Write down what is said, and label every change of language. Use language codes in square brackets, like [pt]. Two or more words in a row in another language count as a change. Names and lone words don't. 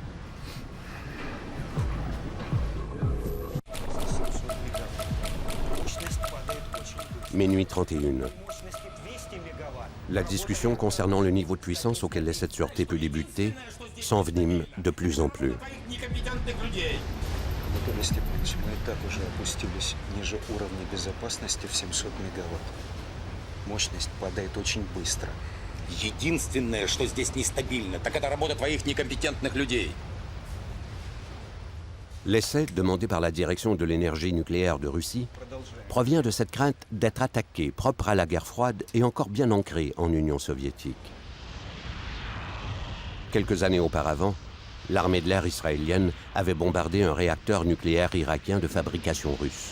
[fr] Minuit 31. La discussion concernant le niveau de puissance auquel l'essai de sûreté peut débuter s'envenime de plus en plus. [ru] Анатолий Степанович, мы и так уже опустились ниже уровня безопасности в 700 мегаватт. Мощность падает очень быстро. Единственное, что здесь нестабильно, так это работа твоих некомпетентных людей. [fr] L'essai demandé par la direction de l'énergie nucléaire de Russie provient de cette crainte d'être attaqué, propre à la guerre froide et encore bien ancrée en Union soviétique. Quelques années auparavant, l'armée de l'air israélienne avait bombardé un réacteur nucléaire irakien de fabrication russe.